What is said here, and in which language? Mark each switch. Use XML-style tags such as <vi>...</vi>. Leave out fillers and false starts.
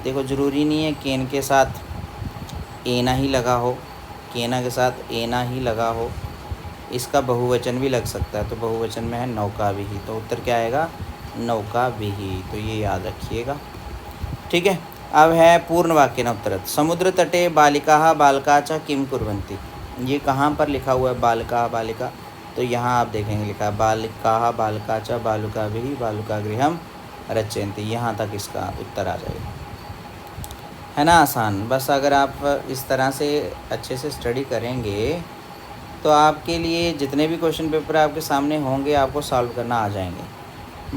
<hi>देखो ज़रूरी नहीं है केन के साथ एना ही लगा हो, केना के साथ एना ही लगा हो, इसका बहुवचन भी लग सकता है। तो बहुवचन में है नौकाभिः, तो उत्तर क्या आएगा, नौकाभिः। तो ये याद रखिएगा, ठीक है। अब है</hi> <sa>पूर्ण वाक्येन उत्तरत्। समुद्र तटे बालिकाः बालका च किं कुर्वन्ति।</sa> <hi>ये कहाँ पर लिखा हुआ है बालिका बालिका, तो यहाँ आप देखेंगे लिखा है</hi> <sa>बालिकाः बालका च बालुकाभिः बालुकागृहं रचयन्ति।</sa> <hi>यहाँ तक इसका उत्तर आ जाएगा, है ना, आसान। बस अगर आप इस तरह से अच्छे से स्टडी करेंगे तो आपके लिए जितने भी क्वेश्चन पेपर आपके सामने होंगे आपको सॉल्व करना आ जाएंगे।</hi>